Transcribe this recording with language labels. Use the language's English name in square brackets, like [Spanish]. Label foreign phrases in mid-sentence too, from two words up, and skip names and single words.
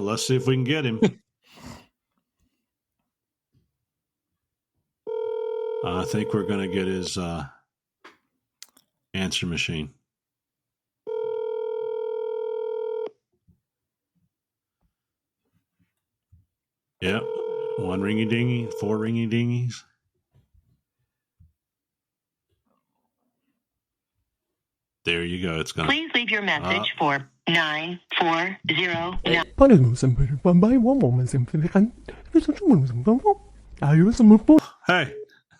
[English] Let's see if we can get him. I think we're going to get his answer machine. Yep. 1 ringy dingy, 4 ringy dingies. There you go. It's going. Please leave your message for 9409. Hey.